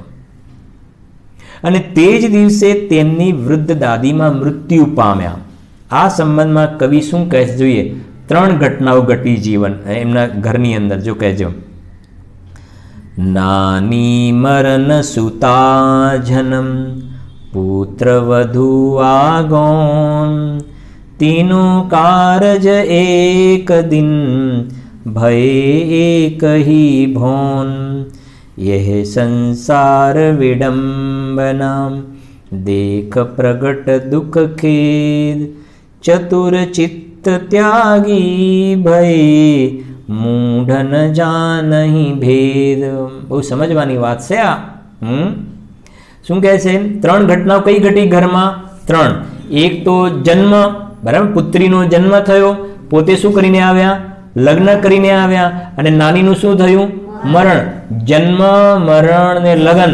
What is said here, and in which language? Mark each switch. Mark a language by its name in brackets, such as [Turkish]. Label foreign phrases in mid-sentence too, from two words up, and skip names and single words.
[Gujarati] અને તે જ દિવસે તેમની વૃદ્ધ દાદીમાં મૃત્યુ પામ્યા. આ સંબંધમાં કવિ શું કહે છે જોઈએ. 3 ઘટનાઓ ઘટી જીવન એમના ઘરની અંદર. જો કહેજો. [Hindi] नानी मरण सुता जन्म पुत्र वधु आगोन तीनों कारज एक दिन भय एक ही भौन यह संसार विडंबना देख प्रगट दुख खेद चतुर चित्त त्यागी भय मूढ़ न जानहि भेद. [Gujarati] બહુ સમજવાની વાત છે આ. શું કહે છે? 3 ઘટનાઓ કઈ ઘટી ઘરમાં? 3. એક તો જન્મ, બરાબર, પુત્રીનો જન્મ થયો. પોતે શું કરીને આવ્યા? લગ્ન કરીને આવ્યા. અને નાનીનું શું થયું? મરણ. જન્મ, મરણ ને લગ્ન.